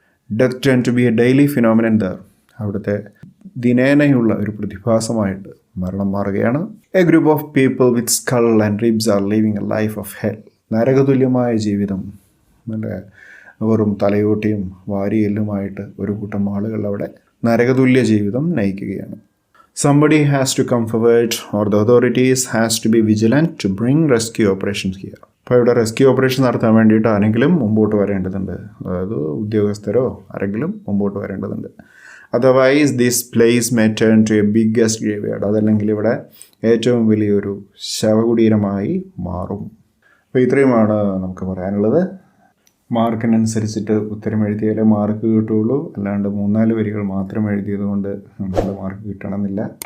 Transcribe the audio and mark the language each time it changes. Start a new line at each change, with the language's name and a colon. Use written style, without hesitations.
English: death tend to be a daily phenomenon there,
Malayalam: അവിടുത്തെ ദിനേനയുള്ള ഒരു പ്രതിഭാസമായിട്ട് മരണം മാറുകയാണ്.
English: a group of people with skull and ribs are living a life of hell,
Malayalam: നരകതുല്യമായ ജീവിതം, നല്ല വെറും തലയോട്ടിയും വാരിയെല്ലുമായിട്ട് ഒരു കൂട്ടം ആളുകൾ അവിടെ നരകതുല്യ ജീവിതം നയിക്കുകയാണ്.
English: Somebody has to come forward or the authorities has to be vigilant to bring rescue operations here.
Malayalam: അപ്പോൾ ഇവിടെ റെസ്ക്യൂ ഓപ്പറേഷൻ നടത്താൻ വേണ്ടിയിട്ട് ആരെങ്കിലും മുമ്പോട്ട് വരേണ്ടതുണ്ട്, അതായത് ഉദ്യോഗസ്ഥരോ ആരെങ്കിലും മുമ്പോട്ട് വരേണ്ടതുണ്ട്.
English: otherwise this place may turn to a biggest graveyard,
Malayalam: അതല്ലെങ്കിൽ ഇവിടെ ഏറ്റവും വലിയൊരു ശവകുടീരമായി മാറും. അപ്പോൾ ഇത്രയുമാണ് നമുക്ക് പറയാനുള്ളത്. മാർക്കിനനുസരിച്ചിട്ട് ഉത്തരം എഴുതിയാലേ മാർക്ക് കിട്ടുകയുള്ളൂ, അല്ലാണ്ട് 3-4 വരികൾ മാത്രം എഴുതിയത് കൊണ്ട് നമുക്ക് മാർക്ക് കിട്ടണമെന്നില്ല.